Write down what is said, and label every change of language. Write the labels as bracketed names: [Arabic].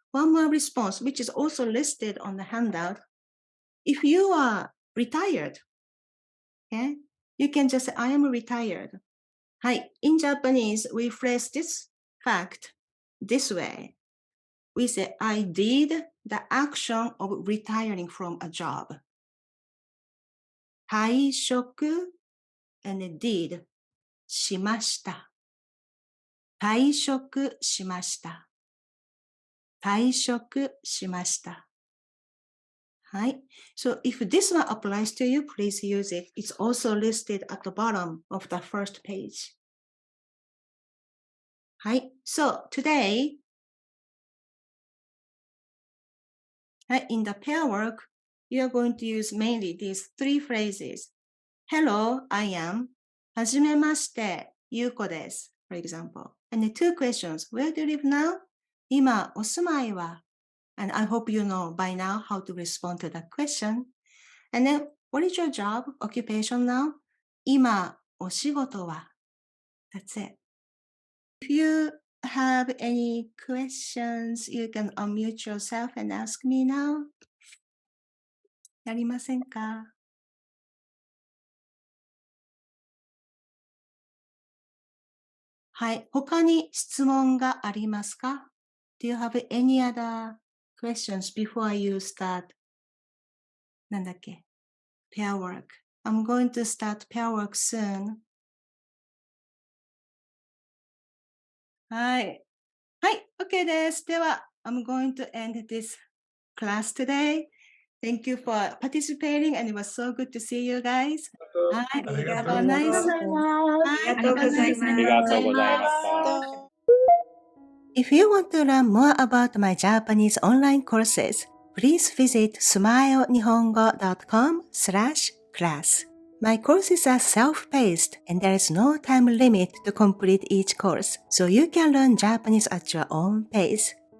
[English] One more response, which is also listed on the handout. If you are retired, okay, you can just say, I am retired. [Japanese] はい。 [English] In Japanese, we phrase this fact this way. We say, I did the action of retiring from a job. 退職 and did しました. [Japanese] 退職しました.退職しました.はい。 [English] So if this one applies to you, please use it. It's also listed at the bottom of the first page. [Japanese] はい。 [English] So today, in the pair work, you are going to use mainly these three phrases. Hello, I am. [Japanese] はじめまして、ゆうこです。 [English] For example. And the two questions. Where do you live now? [Japanese] 今、お住まいは? [English] And I hope you know by now how to respond to that question. And then, what is your job, occupation now? [Japanese] 今、お仕事は? [English] That's it. If you have any questions, you can unmute yourself and ask me now. [Japanese] やりませんか？はい。他に質問がありますか？ [English] Do you have any other questions before you start? [Japanese] なんだっけ？ [English] Pair work. I'm going to start pair work soon. [Japanese] はい。はい。OK です。では、 [English] I'm going to end this class today. Thank you for participating and it was so good to see you guys. [Japanese] はい。ありがとう [English] Have a [Japanese] ござい [English] nice [Japanese] ます。はい。ありがとうございます。ありがとうございました。 [English] If you want to learn more about my Japanese online courses, please visit smilenihongo.com/class. My courses are self-paced and there is no time limit to complete each course, so you can learn Japanese at your own pace.